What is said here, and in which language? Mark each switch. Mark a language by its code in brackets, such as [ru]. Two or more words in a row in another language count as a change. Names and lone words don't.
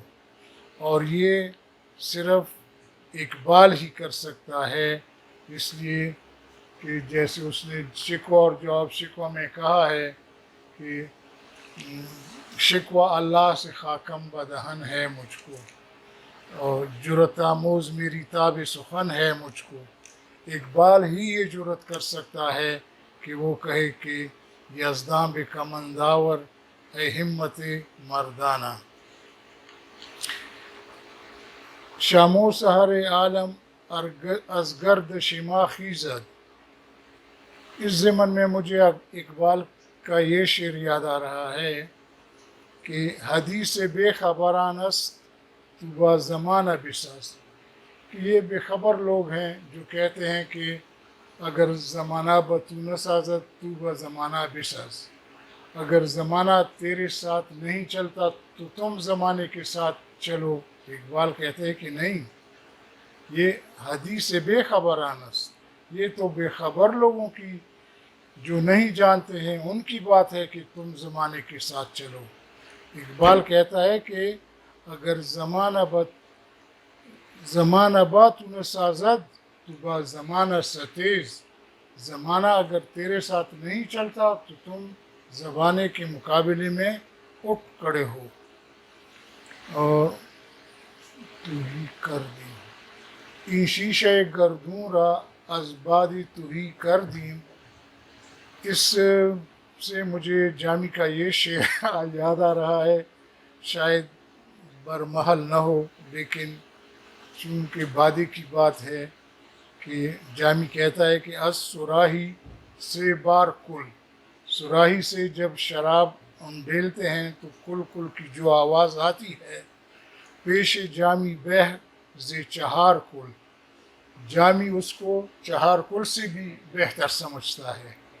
[ur] اور یہ صرف اقبال ہی کر سکتا ہے، اس لیے کہ جیسے اس نے شکوہ اور جواب شکوہ میں کہا ہے کہ شکوہ اللہ سے [fa] خاکم بدہن [ur] ہے مجھ کو، اور جرت آموز میری تاب سخن ہے مجھ کو۔ اقبال ہی یہ جرت کر سکتا ہے کہ وہ کہے کہ [fa] یزداں بے کمنداور اے ہمت مردانہ۔ شام و سحر عالم از گرد شما خیزد، [ur] اس ضمن میں مجھے اقبال کا یہ شعر یاد آ رہا ہے کہ [fa] حدیث بے خبران است تو با زمانہ بساز، [ur] کہ یہ بے خبر لوگ ہیں جو کہتے ہیں کہ [fa] اگر زمانہ بتو نہ سازد تو با زمانہ بساز، [ur] اگر زمانہ تیرے ساتھ نہیں چلتا تو تم زمانے کے ساتھ چلو۔ اقبال کہتے ہیں کہ نہیں، یہ [fa] حدیث بے خبران است، [ur] یہ تو بے خبر لوگوں کی، جو نہیں جانتے ہیں ان کی بات ہے کہ تم زمانے کے ساتھ چلو۔ [fa] اقبال کہتا ہے کہ اگر زمانہ بات نہ سازد تو با زمانہ ستیز، [ur] زمانہ اگر تیرے ساتھ نہیں چلتا تو تم زمانے کے مقابلے میں اٹھ کھڑے ہو۔ [fa] اور تو ہی کر دیم این شیشہ گردوں را از باد تو ہی کر دیم، [ur] اس سے مجھے جامی کا یہ شعر یاد آ رہا ہے، شاید برمحل نہ ہو، لیکن چونکہ بادی کی بات ہے کہ جامی کہتا ہے کہ [fa] از سراہی سے بار کل، [ur] سراہی سے جب شراب ہم ڈھیلتے ہیں تو کل کل کی جو آواز آتی ہے، [fa] پیش جامی بہ ز چہار کل، [ur] جامی اس کو چہار کل سے بھی بہتر سمجھتا ہے۔